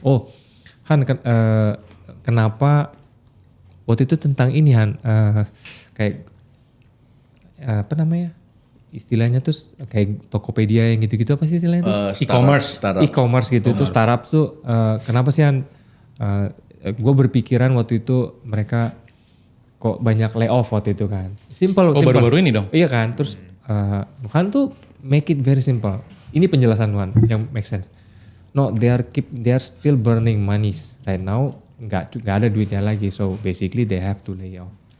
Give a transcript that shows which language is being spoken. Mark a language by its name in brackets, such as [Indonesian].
[Indonesian] Oh Han, kenapa waktu itu tentang ini Han, kayak apa namanya istilahnya tuh kayak Tokopedia yang gitu-gitu apa sih istilahnya tuh? E-commerce gitu. Tuh startup tuh kenapa sih Han? Gue berpikiran waktu itu mereka kok banyak layoff waktu itu kan. [English] Simple. [Indonesian] Baru-baru ini dong? Iya kan. Terus Nuhan tuh [English] make it very simple. [Indonesian] Ini penjelasan Nuhan yang make sense. [English] No, they are still burning money right now. [Indonesian] Nggak ada duitnya lagi. [English] So basically they have to lay off.